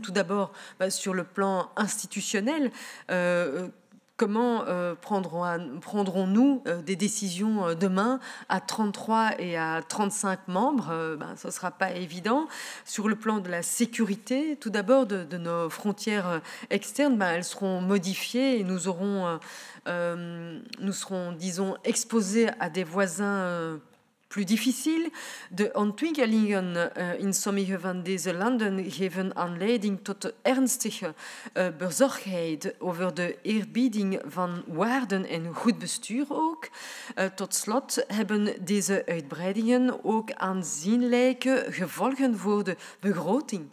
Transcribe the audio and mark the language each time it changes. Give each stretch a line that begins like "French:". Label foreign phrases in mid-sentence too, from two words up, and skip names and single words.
French: Tout d'abord, sur le plan institutionnel, comment prendrons-nous des décisions demain à 33 et à 35 membres? Ce ne sera pas évident. Sur le plan de la sécurité, tout d'abord de nos frontières externes, elles seront modifiées et nous serons, disons, exposés à des voisins plus difficile.
Dutch: De ontwikkelingen in sommige van deze landen geven aanleiding tot ernstige bezorgdheid over de eerbieding van waarden en goed bestuur ook. Tot slot hebben deze uitbreidingen ook aanzienlijke gevolgen voor de begroting.